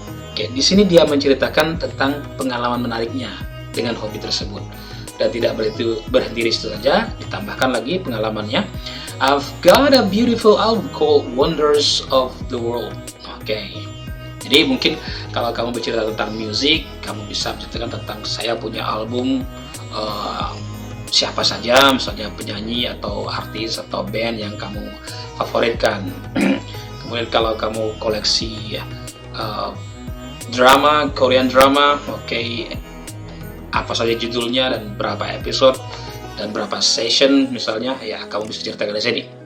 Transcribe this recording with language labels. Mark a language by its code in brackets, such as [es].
[id] Oke, di sini dia menceritakan tentang pengalaman menariknya dengan hobi tersebut, dan tidak berhenti di situ saja, ditambahkan lagi pengalamannya. [en] I've got a beautiful album called Wonders of the World. [id] Oke, jadi mungkin kalau kamu bercerita tentang musik, kamu bisa menceritakan tentang saya punya album siapa saja, misalnya penyanyi atau artis atau band yang kamu favoritkan. Kemudian kalau kamu koleksi drama, Korean drama, oke, apa saja judulnya dan berapa episode dan berapa session misalnya, ya kamu bisa ceritakan di sini.